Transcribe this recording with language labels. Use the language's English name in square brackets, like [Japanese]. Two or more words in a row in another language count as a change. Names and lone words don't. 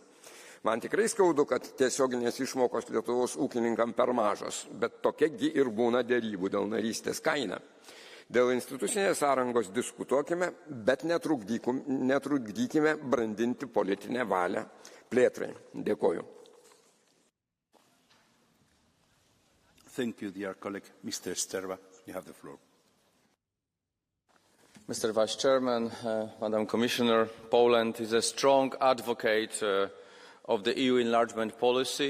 [Lithuanian] Man tikrai skaudu, kad tiesioginės išmokos Lietuvos ūkininkam per mažos, bet tokiagi ir būna dėrybų dėl narystės kaina. Dėl institucinės sąrangos diskutuokime, bet netrukdykime brandinti politinę valią plėtrai. Dėkoju. [English] Thank you, dear colleague. Mr. Sterva, you have the floor. Mr. Vice Chairman, Madam Commissioner, Poland is a strong advocate of the EU enlargement policy.